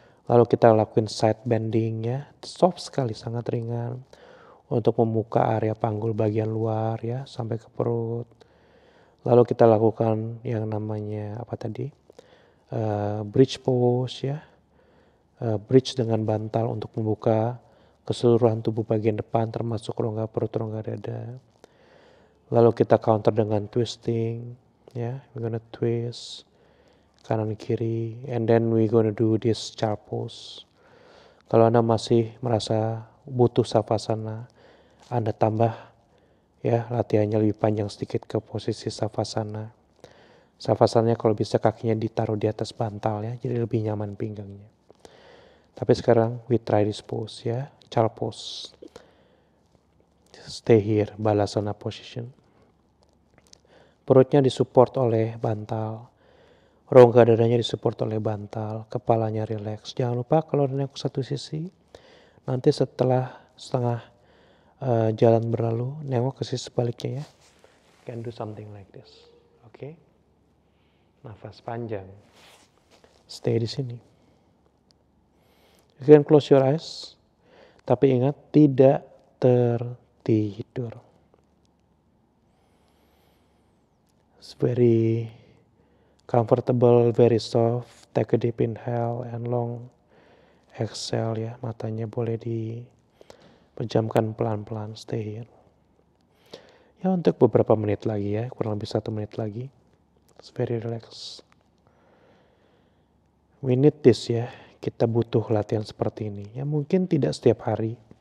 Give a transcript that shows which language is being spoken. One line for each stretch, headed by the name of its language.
Indonesian: Lalu kita lakuin side bending ya, soft sekali, sangat ringan untuk membuka area panggul bagian luar ya sampai ke perut. Lalu kita lakukan yang namanya apa tadi? Bridge pose ya. Bridge dengan bantal untuk membuka keseluruhan tubuh bagian depan termasuk rongga perut, rongga dada. Lalu kita counter dengan twisting ya.
English: We're gonna twist
Indonesian: kanan kiri
English: and then we're gonna do this child pose.
Indonesian: Kalau Anda masih merasa butuh savasana, Anda tambah ya latihannya lebih panjang sedikit ke posisi savasana. Savasananya kalau bisa kakinya ditaruh di atas bantal ya, jadi lebih nyaman pinggangnya. Tapi sekarang
English: we try this pose ya, child pose. Stay here, balasana position.
Indonesian: Perutnya disupport oleh bantal. Rongga dadanya disupport oleh bantal, kepalanya rileks. Jangan lupa kalau nengok satu sisi, nanti setelah setengah jalan berlalu, nengok ke sisi sebaliknya ya.
English: Can do something like this.
Indonesian: Oke. Nafas panjang. Stay di sini.
English: You can close your eyes.
Indonesian: Tapi ingat, tidak tertidur.
English: It's very comfortable, very soft. Take a deep inhale and long exhale ya.
Indonesian: Matanya boleh dipejamkan pelan-pelan.
English: Stay here.
Indonesian: Ya untuk beberapa menit lagi ya. Kurang lebih 1 menit lagi.
English: It's very relaxed. We need this
Indonesian: ya. Kita butuh latihan seperti ini. Ya mungkin tidak setiap hari.